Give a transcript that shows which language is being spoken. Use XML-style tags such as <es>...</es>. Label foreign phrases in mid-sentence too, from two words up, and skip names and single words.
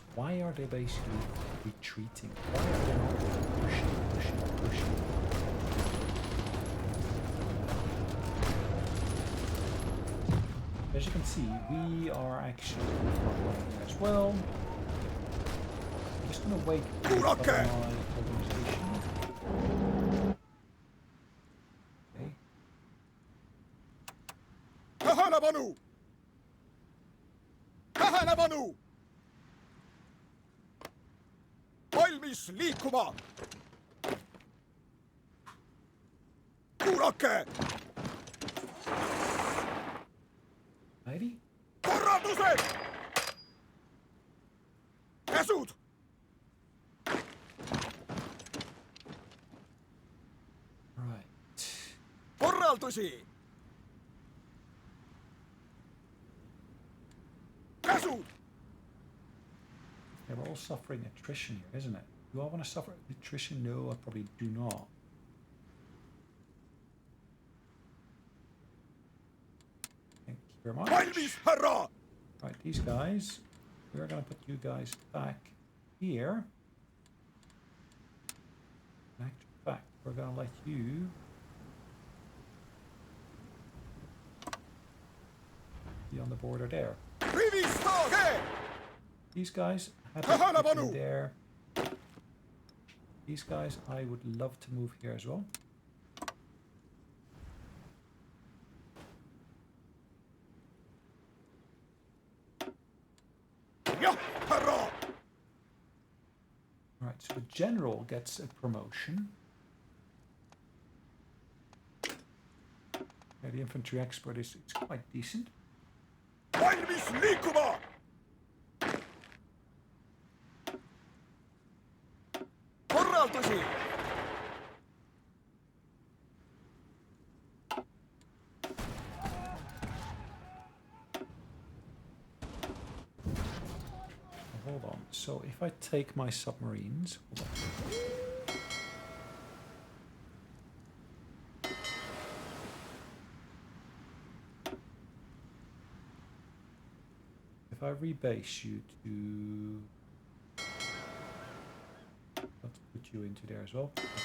<en>Why are they basically retreating? Why are they not pushing? As you can see, we are actually as well. I'm just going to wait for my organization. Okay. Kahanabanu! Kahanabanu!</en> <et>Valmis liikuma! Kuulake!</et> <en>Righty.</en> <et>Korraldused! Käsud!</et> <en>Right.</en> <et>Korraldusi! Käsud!</et> <en>Yeah, we're all suffering attrition here, isn't it? Do I want to suffer attrition? No, I probably do not. Thank you very much.</en> <et>Valmis, härra!</et> <en>Right, these guys, we're going to put you guys back here. In actual fact, we're going to let you be on the border there.</en> <et>Rivistage!</et> <en>These guys, happy to get Kahanabanu! in there. These guys, I would love to move here as well.</en> <et>Ja, härra!</et> <en>Right, so the general gets a promotion. Yeah, the infantry expert is quite decent.</en> <et>Valmis liikuma! Korraldusi!</et> <en>Hold on. So if I take my submarines, hold on. If I rebase you to, let's put you into there as well.</en>